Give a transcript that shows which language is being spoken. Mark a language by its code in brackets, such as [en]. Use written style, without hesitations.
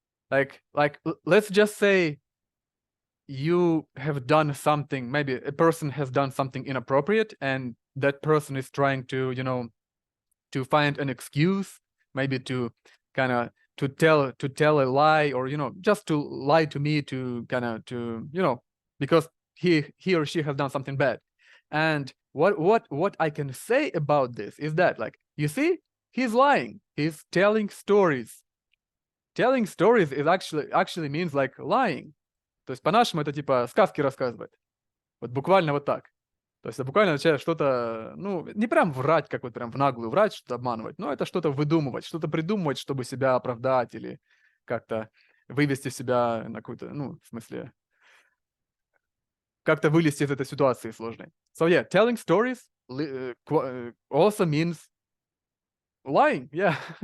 [en] Like let's just say you have done something, maybe a person has done something inappropriate, and that person is trying to to find an excuse, maybe to kind of to tell a lie, or just to lie to me, to kind of because he or she has done something bad. And what I can say about this is that, like, you see, he's lying, he's telling stories. Telling stories is actually means like lying. [ru] То есть по-нашему это типа сказки рассказывать. Вот буквально вот так. То есть это буквально означает что-то, не прям врать, как вот прям в наглую врать, что-то обманывать, но это что-то выдумывать, что-то придумывать, чтобы себя оправдать или как-то вывести себя на какую-то, в смысле, как-то вылезти из этой ситуации сложной. [en] So yeah, telling stories also means lying, yeah.